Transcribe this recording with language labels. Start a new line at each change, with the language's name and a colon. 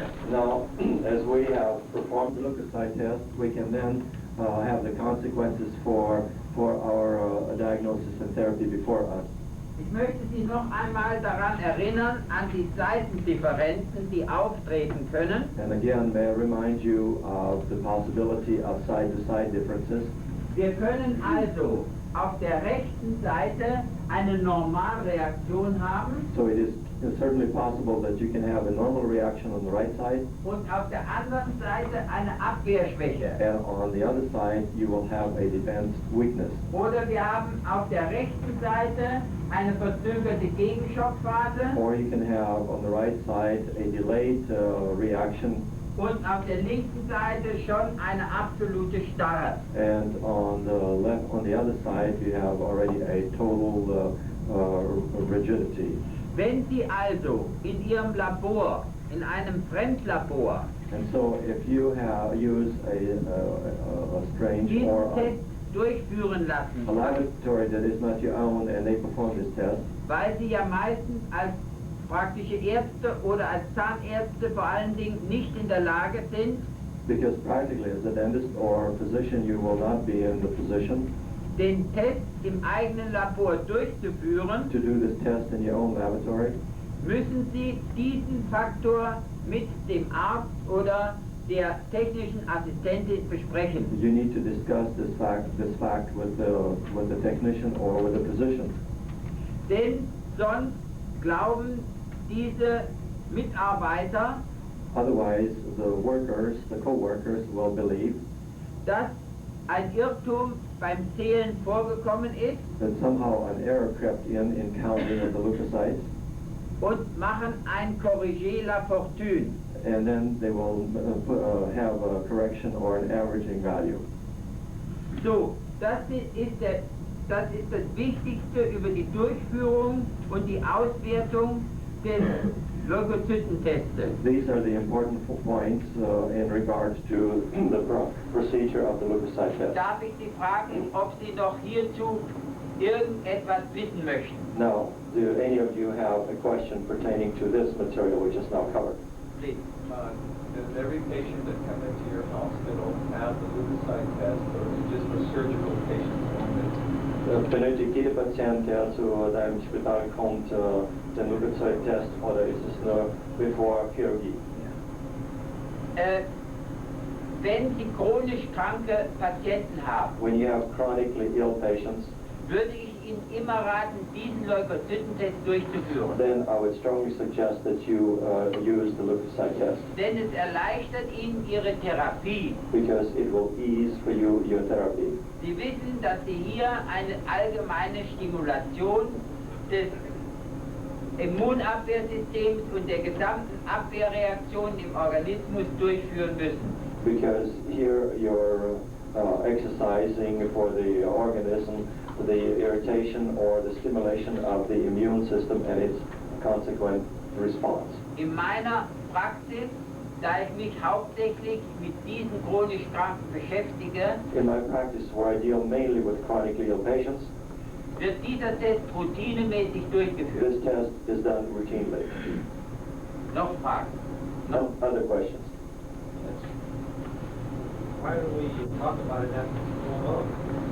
English: Now, as we have performed the leukocyte test, we can then have the consequences for our diagnosis and therapy before us.
German: Ich möchte Sie noch einmal daran erinnern, an die Seitendifferenzen, die auftreten können.
English: And again, may I remind you of the possibility of side-to-side differences.
German: Wir können also auf der rechten Seite eine Normalreaktion haben.
English: So it is It's certainly possible that you can have a normal reaction on the right side,
German: und auf der anderen Seite eine Abwehrschwäche.
English: and on the other side you will have a defense weakness.
German: Oder wir haben auf der rechten Seite eine verzögerte Gegenschockphase
English: Or you can have on the right side a delayed reaction,
German: und auf der linken Seite schon eine absolute Starre.
English: and on the other side you have already a total rigidity.
German: Wenn Sie also in Ihrem Labor, in einem Fremdlabor,
English: And so if you use a strange
German: diesen
English: or
German: Test durchführen lassen,
English: a laboratory that is not your own and they perform this test,
German: weil Sie ja meistens als praktische Ärzte oder als Zahnärzte vor allen Dingen nicht in der Lage sind,
English: because practically as a dentist or physician you will not be in the position
German: den Test im eigenen Labor durchzuführen,
English: to do this test in your own laboratory,
German: müssen Sie diesen Faktor mit dem Arzt oder der technischen Assistentin besprechen.
English: you need to discuss this fact with the technician or with the physician.
German: Denn sonst glauben diese Mitarbeiter,
English: Otherwise the co-workers will believe
German: dass ein Irrtum beim Zählen vorgekommen ist
English: that somehow an error crept in counting of the leukocytes,
German: und machen ein
French: Corrigé la fortune.
English: and then they will have a correction or an averaging value.
German: So, das ist das Wichtigste über die Durchführung und die Auswertung des Leukozytentestes.
English: These are the important points in regards to the procedure of the leukocyte test.
German: Darf ich Sie fragen, ob Sie noch hierzu irgendetwas wissen möchten?
English: Now, do any of you have a question pertaining to this material which is now covered? Please. Does every patient that comes into your hospital have the leukocyte test, or is it just for surgical patients only?
German: Benötigt jeder Patient, der zu deinem Spital kommt, den Leukozyte-Test, oder ist es nur bevor Chirurgie? Wenn Sie chronisch kranke Patienten haben,
English: When you have chronically ill patients,
German: würde ich Ihnen immer raten, diesen Leukozytentest durchzuführen.
English: then I would strongly suggest that you use the leukocyte test,
German: Denn es erleichtert Ihnen Ihre Therapie.
English: because it will ease for you your therapy.
German: Sie wissen, dass Sie hier eine allgemeine Stimulation des Immunabwehrsystems und der gesamten Abwehrreaktion im Organismus durchführen müssen.
English: Because here you're exercising for the organism the irritation or the stimulation of the immune system and its consequent response.
German: In meiner Praxis, da ich mich hauptsächlich mit diesen chronisch Kranken beschäftige,
English: In my practice, where I deal mainly with chronically ill patients,
German: wird dieser Test routinemäßig durchgeführt.
English: this test is done routinely.
German: Noch Fragen?
English: No other questions? Why don't we talk about it after it's going on?